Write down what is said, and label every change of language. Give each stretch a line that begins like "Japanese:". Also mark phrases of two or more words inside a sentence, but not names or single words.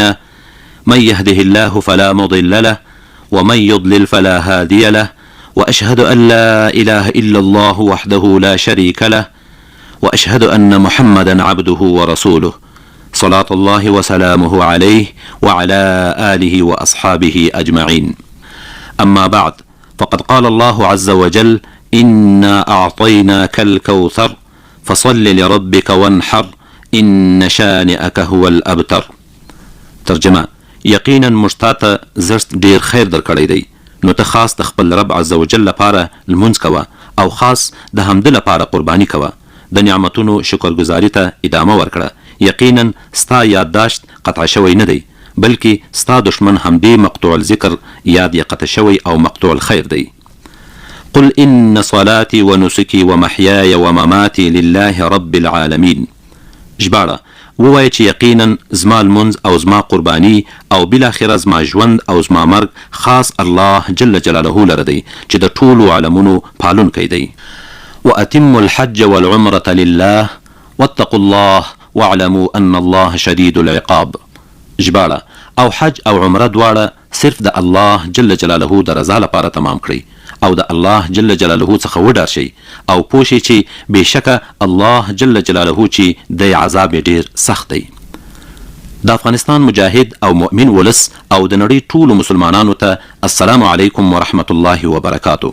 Arabic: من يهده الله فلا مضل له ومن يضلل فلا هادي له وأشهد أن لا إله إلا الله وحده لا شريك له وأشهد أن محمدا عبده ورسوله صلاة الله وسلامه عليه وعلى آله وأصحابه أجمعين. أما بعد، فقد قال الله عز وجل: إنا أعطيناك الكوثر فصل لربك وانحر إن شانئك هو الأبتر.
Pashto: ترجمه: یقینا مشتاته زرست ډیر خیر درکړی دی، نو ته خاص د خپل رب
Arabic: عز وجل
Pashto: لپاره لمونځ کوه او خاص د حمد لپاره قرباني کوه. د نعمتونو شکرګزاري ته ادامه ورکړه. یقینا ستا یادداشت قطع شوی نه دی، بلکې ستا دشمن همدې
Arabic: مقطوع الذکر
Pashto: یاد یې قطع شوی او
Arabic: مقطوع الخیر
Pashto: دی.
Arabic: قل إن صلاتي ونسكي ومحياي ومماتي لله رب العالمين.
Pashto: ژباړه: ووایه چې یقینا زما لمونځ او زما قرباني او بالاخره زما ژوند او زما مرګ خاص الله
Arabic: جل جلاله
Pashto: لره دی چې د ټولو عالمونو پالونکی دی.
Arabic: وأتموا الحج والعمرة لله واتقوا الله واعلموا أن الله شديد العقاب.
Pashto: ژباړه: او حج او عمره دواړه صرف د الله
Arabic: جل جلاله
Pashto: د رضا لپاره تمام کړئ او د الله
Arabic: جل جلاله
Pashto: څخه وډار شئ او پوه شئ چې بېشکه الله
Arabic: جل جلاله
Pashto: چې د عذاب ډیر سخت دی. د افغانستان مجاهد او مؤمن ولس او د نړۍ ټولو مسلمانانو ته
Arabic: السلام علیکم ورحمت الله وبرکاتو.